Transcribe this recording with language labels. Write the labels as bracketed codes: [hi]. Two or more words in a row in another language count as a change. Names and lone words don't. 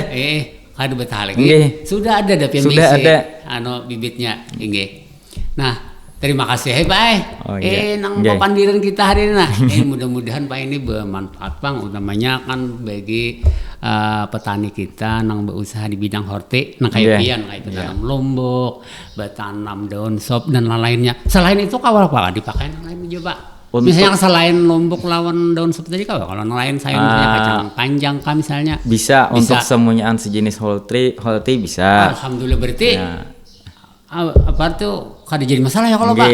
[bjn] ada betah lagi sudah ada bibitnya nah terima kasih Pak nang papandiran kita hari ini mudah-mudahan Pak ini bermanfaat Bang utamanya kan bagi petani kita nang berusaha di bidang horti nang kayak pian kayak tanam lombok, bertanam daun sop dan lainnya. Selain itu kawal apa dipakai yang lain juga Pak? Misalnya selain lombok lawan daun sop tadi kalau lain saya misalnya kacang panjang misalnya bisa untuk semuanya sejenis holti bisa. Alhamdulillah berarti apa tuh kada jadi masalah ya kalau Pak.